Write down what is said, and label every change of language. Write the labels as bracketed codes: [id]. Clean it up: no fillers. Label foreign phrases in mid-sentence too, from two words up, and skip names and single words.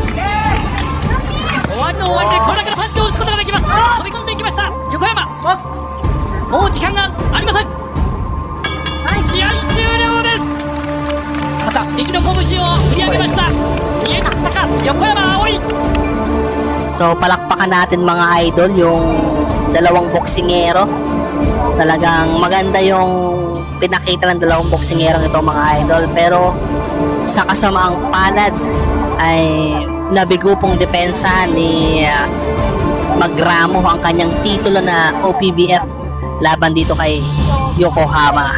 [ja] 終わりの終わりでこれだけのパンチを打つことができます。飛び込んでいきました横山。もう時間がありません。試合終了です。肩、右の拳を振り上げました。見えたか横山葵。 [tl] So palakpakan natin mga idol yung dalawang boksingero. Talagang maganda yung pinakita ng dalawang boksingero ito mga idol. Pero sa kasamaang palad ay nabigo pong depensahan ni Magramo ang kanyang titulo na OPBF laban dito kay Yokohama.